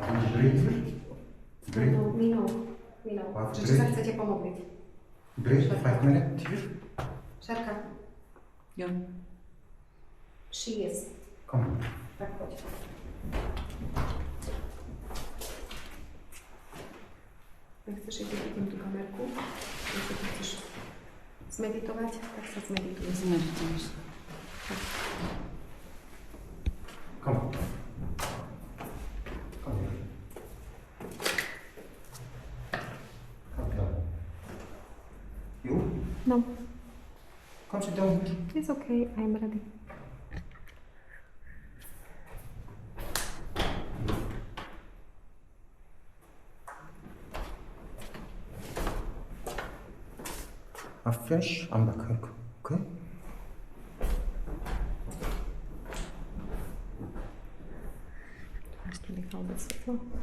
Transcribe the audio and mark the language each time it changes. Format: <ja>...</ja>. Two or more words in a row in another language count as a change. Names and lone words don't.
<sk>Minú. Čiže sa chcete pomodliť.</sk> <en>Break 5 minutes here.</en> <sk>Šarka. Jo.</sk> <en>She is. Come.</en> <sk>Tak poď. Nechceš ísť vidieť tú kamerku? Keď sa chceš zmeditovať, tak sa zmedituje. Zmedituješ.</sk> <en>Come. Come here. You? No, Come sit down. it's okay, I'm ready. I've finished. I'm back. Okay?</en> <pl>Jeszcze Michał bez światła.</pl>